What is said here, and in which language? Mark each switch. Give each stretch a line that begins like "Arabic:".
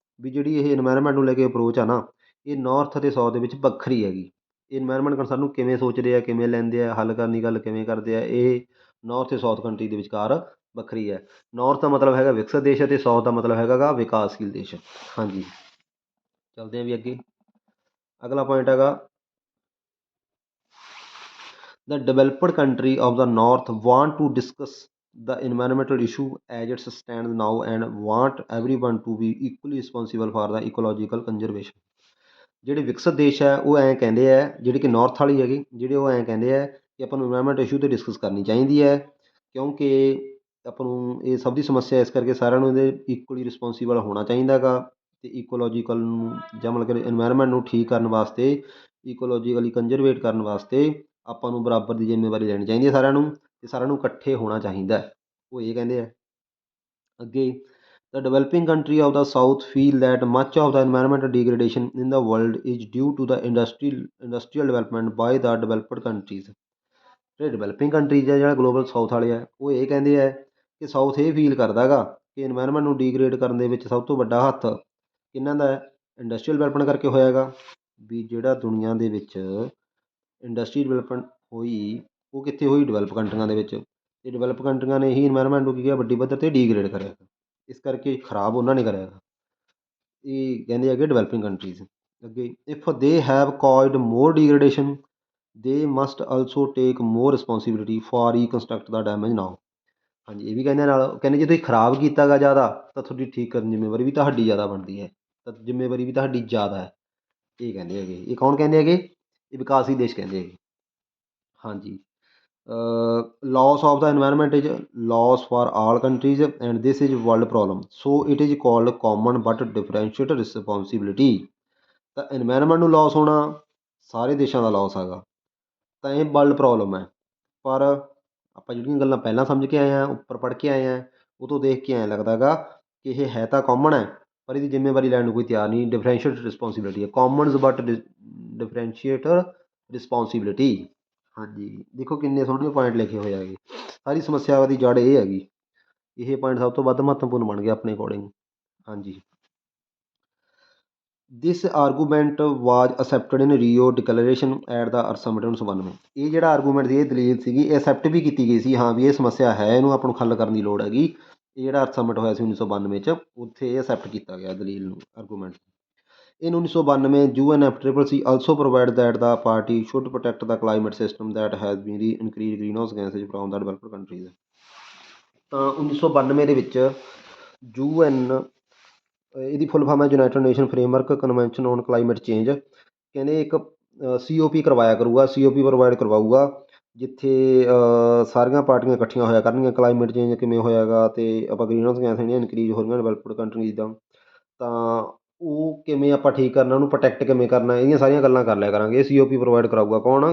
Punjabi: ਵੀ ਜਿਹੜੀ ਇਹ ਇਨਵਾਇਰਮੈਂਟ ਨੂੰ ਲੈ ਕੇ ਅਪਰੋਚ ਆ ਨਾ, ਇਹ ਨੌਰਥ ਅਤੇ ਸਾਊਥ ਦੇ ਵਿੱਚ ਵੱਖਰੀ ਹੈਗੀ। ਇਨਵਾਇਰਮੈਂਟ ਕੰਸਰਨ ਨੂੰ ਕਿਵੇਂ ਸੋਚਦੇ ਆ, ਕਿਵੇਂ ਲੈਂਦੇ ਆ, ਹੱਲ ਕਰਨ ਦੀ ਗੱਲ ਕਿਵੇਂ ਕਰਦੇ ਆ, ਇਹ ਨੌਰਥ ਅਤੇ ਸਾਊਥ ਕੰਟਰੀ ਦੇ ਵਿਚਕਾਰ ਵੱਖਰੀ ਹੈ। ਨੌਰਥ ਦਾ ਮਤਲਬ ਹੈਗਾ ਵਿਕਸਿਤ ਦੇਸ਼ ਅਤੇ ਸਾਊਥ ਦਾ ਮਤਲਬ ਹੈਗਾ ਗਾ ਵਿਕਾਸਸ਼ੀਲ ਦੇਸ਼। ਹਾਂਜੀ, ਚੱਲਦੇ ਹਾਂ ਵੀ ਅੱਗੇ। ਅਗਲਾ ਪੁਆਇੰਟ ਹੈਗਾ
English: the developed country of the north want to discuss the environmental issue as it stands now and want everyone to be equally responsible for the ecological conservation।
Punjabi: ਜਿਹੜੇ ਵਿਕਸਿਤ ਦੇਸ਼ ਹੈ ਉਹ ਐਂ ਕਹਿੰਦੇ ਹੈ, ਜਿਹੜੇ ਕਿ ਨੌਰਥ ਵਾਲੀ ਹੈਗੇ, ਜਿਹੜੇ ਉਹ ਐਂ ਕਹਿੰਦੇ ਹੈ ਕਿ ਆਪਾਂ ਨੂੰ ਇਨਵਾਇਰਮੈਂਟ ਇਸ਼ੂ 'ਤੇ ਡਿਸਕਸ ਕਰਨੀ ਚਾਹੀਦੀ ਹੈ, ਕਿਉਂਕਿ ਆਪਾਂ ਨੂੰ ਇਹ ਸਭ ਦੀ ਸਮੱਸਿਆ ਇਸ ਕਰਕੇ ਸਾਰਿਆਂ ਨੂੰ ਇਹਦੇ ਇਕੁਅਲੀ ਰਿਸਪੋਂਸੀਬਲ ਹੋਣਾ ਚਾਹੀਦਾ ਗਾ। ਅਤੇ ਇਕੋਲੋਜੀਕਲ ਨੂੰ ਜਾਂ ਮਤਲਬ ਕਿ ਇਨਵਾਇਰਮੈਂਟ ਨੂੰ ਠੀਕ ਕਰਨ ਵਾਸਤੇ, ਇਕੋਲੋਜੀਕਲੀ ਕੰਜ਼ਰਵੇਟ ਕਰਨ ਵਾਸਤੇ ਆਪਾਂ ਨੂੰ ਬਰਾਬਰ ਦੀ ਜ਼ਿੰਮੇਵਾਰੀ ਲੈਣੀ ਚਾਹੀਦੀ ਹੈ ਸਾਰਿਆਂ ਨੂੰ, ਅਤੇ ਸਾਰਿਆਂ ਨੂੰ ਇਕੱਠੇ ਹੋਣਾ ਚਾਹੀਦਾ। ਉਹ ਇਹ ਕਹਿੰਦੇ ਆ।
English: ਅੱਗੇ the developing country of the south feel that much of the environmental degradation in the world is due to the industrial development by the developed countries।
Punjabi: ਜਿਹੜੇ ਡਿਵੈਲਪਿੰਗ ਕੰਟਰੀਜ਼ ਆ, ਜਿਹੜਾ ਗਲੋਬਲ ਸਾਊਥ ਵਾਲੇ ਆ, ਉਹ ਇਹ ਕਹਿੰਦੇ ਹੈ ਕਿ ਸਾਊਥ ਇਹ ਫੀਲ ਕਰਦਾ ਗਾ ਕਿ ਇਨਵਾਇਰਮੈਂਟ ਨੂੰ ਡੀਗਰੇਡ ਕਰਨ ਦੇ ਵਿੱਚ ਸਭ ਤੋਂ ਵੱਡਾ ਹੱਥ ਕਿਹਨਾਂ ਦਾ ਹੈ? ਇੰਡਸਟਰੀਅਲ ਡਿਵੈਲਪਮੈਂਟ ਕਰਕੇ ਹੋਇਆ ਹੈਗਾ ਵੀ ਜਿਹੜਾ ਦੁਨੀਆ ਦੇ ਵਿੱਚ ਇੰਡਸਟਰੀ ਡਿਵੈਲਪਮੈਂਟ ਹੋਈ, ਉਹ ਕਿੱਥੇ ਹੋਈ? ਡਿਵੈਲਪ ਕੰਟਰੀਆਂ ਦੇ ਵਿੱਚ। ਅਤੇ ਡਿਵੈਲਪ ਕੰਟਰੀਆਂ ਨੇ ਹੀ ਇਨਵਾਇਰਮੈਂਟ ਨੂੰ ਕੀ ਕਿਹਾ, ਵੱਡੀ ਪੱਧਰ 'ਤੇ ਡੀਗਰੇਡ ਕਰਿਆ ਹੈਗਾ। ਇਸ ਕਰਕੇ ਖਰਾਬ ਉਹਨਾਂ ਨੇ ਕਰਿਆ ਹੈਗਾ। ਇਹ ਕਹਿੰਦੇ ਹੈਗੇ ਡਿਵੈਲਪਿੰਗ ਕੰਟਰੀਜ਼।
English: ਅੱਗੇ, if they have caused more degradation they must also take more responsibility for reconstruct the damage now.
Punjabi: ਹਾਂਜੀ, ਇਹ ਵੀ ਕਹਿੰਦੇ ਨਾਲ, ਕਹਿੰਦੇ ਜੇ ਤੁਸੀਂ ਖਰਾਬ ਕੀਤਾ ਗਾ ਜ਼ਿਆਦਾ ਤਾਂ ਤੁਹਾਡੀ ਠੀਕ ਕਰਨ ਦੀ ਜ਼ਿੰਮੇਵਾਰੀ ਵੀ ਤੁਹਾਡੀ ਜ਼ਿਆਦਾ ਬਣਦੀ ਹੈ, ਤਾਂ ਜ਼ਿੰਮੇਵਾਰੀ ਵੀ ਤੁਹਾਡੀ ਜ਼ਿਆਦਾ ਹੈ। ਇਹ ਕਹਿੰਦੇ ਹੈਗੇ। ਇਹ ਕੌਣ ਕਹਿੰਦੇ ਹੈਗੇ? ਇਹ ਵਿਕਾਸੀ ਦੇਸ਼ ਕਹਿੰਦੇ ਹੈਗੇ।
English: ਹਾਂਜੀ, loss of the environment is loss for all countries and this is world problem, so it is called common but differentiated responsibility।
Punjabi: ਤਾਂ ਇਨਵਾਇਰਮੈਂਟ ਨੂੰ ਲੋਸ ਹੋਣਾ ਸਾਰੇ ਦੇਸ਼ਾਂ ਦਾ ਲੋਸ ਹੈਗਾ, ਤਾਂ ਇਹ ਵਰਲਡ ਪ੍ਰੋਬਲਮ ਹੈ। ਪਰ ਆਪਾਂ ਜਿਹੜੀਆਂ ਗੱਲਾਂ ਪਹਿਲਾਂ ਸਮਝ ਕੇ ਆਏ ਹਾਂ, ਉੱਪਰ ਪੜ੍ਹ ਕੇ ਆਏ ਹਾਂ, ਉਹ ਤੋਂ ਦੇਖ ਕੇ ਐਂ ਲੱਗਦਾ ਗਾ ਕਿ ਇਹ ਹੈ ਤਾਂ ਕਾਮਨ ਹੈ, ਪਰ ਇਹਦੀ ਜ਼ਿੰਮੇਵਾਰੀ ਲੈਣ ਨੂੰ ਕੋਈ ਤਿਆਰ ਨਹੀਂ।
English: Differentiate responsibility ਹੈ, commons but differentiator responsibility.
Punjabi: ਹਾਂਜੀ, ਦੇਖੋ ਕਿੰਨੇ ਸੋਹਣੇ ਪੁਆਇੰਟ ਲਿਖੇ ਹੋਏ ਹੈਗੇ। ਸਾਰੀ ਸਮੱਸਿਆ ਦੀ ਜੜ ਇਹ ਹੈਗੀ। ਇਹ ਪੁਆਇੰਟ ਸਭ ਤੋਂ ਵੱਧ ਮਹੱਤਵਪੂਰਨ ਬਣ ਗਿਆ ਆਪਣੇ ਅਕੋਰਡਿੰਗ। ਹਾਂਜੀ,
English: This argument was accepted in Rio Declaration at the Earth Summit 1992।
Punjabi: ਇਹ ਜਿਹੜਾ ਆਰਗੂਮੈਂਟ ਦੀ ਇਹ ਦਲੀਲ ਸੀਗੀ, ਇਹ ਅਸੈਪਟ ਵੀ ਕੀਤੀ ਗਈ ਸੀ। ਹਾਂ ਵੀ ਇਹ ਸਮੱਸਿਆ ਹੈ, ਇਹਨੂੰ ਆਪਾਂ ਨੂੰ ਹੱਲ ਕਰਨ ਦੀ ਲੋੜ ਹੈਗੀ। ਇਹ ਜਿਹੜਾ ਅਰਥ ਸਮਿਟ ਹੋਇਆ ਸੀ 1992 'ਚ, ਉੱਥੇ ਇਹ ਅਸੈਪਟ ਕੀਤਾ ਗਿਆ ਦਲੀਲ ਨੂੰ, argument.
English: In 1992, UNFCCC also provided that the party should protect the climate system that has been increased greenhouse gases from the developed countries।
Punjabi: ਤਾਂ 1992 ਦੇ ਵਿੱਚ UN, ਇਹਦੀ ਫੁੱਲ ਫਾਰਮ ਹੈ United nation framework convention on climate change. ਕਹਿੰਦੇ ਇੱਕ COP ਕਰਵਾਇਆ ਕਰੂਗਾ, COP provide ਕਰਵਾਊਗਾ, ਜਿੱਥੇ ਸਾਰੀਆਂ ਪਾਰਟੀਆਂ ਇਕੱਠੀਆਂ ਹੋਇਆ ਕਰਨਗੀਆਂ। ਕਲਾਈਮੇਟ ਚੇਂਜ ਕਿਵੇਂ ਹੋਇਆ ਗਾ, ਅਤੇ ਆਪਾਂ ਗ੍ਰੀਨ ਹਾਊਸ ਗੈਸ ਜਿਹੜੀਆਂ ਇਨਕਰੀਜ਼ ਹੋ ਰਹੀਆਂ ਡਿਵੈਲਪਡ ਕੰਟਰੀਜ਼ ਦਾ, ਤਾਂ ਉਹ ਕਿਵੇਂ ਆਪਾਂ ਠੀਕ ਕਰਨਾ, ਉਹਨੂੰ ਪ੍ਰੋਟੈਕਟ ਕਿਵੇਂ ਕਰਨਾ, ਇਹਦੀਆਂ ਸਾਰੀਆਂ ਗੱਲਾਂ ਕਰ ਲਿਆ ਕਰਾਂਗੇ। ਇਹ COP ਪ੍ਰੋਵਾਈਡ ਕਰਾਊਗਾ ਕੌਣ?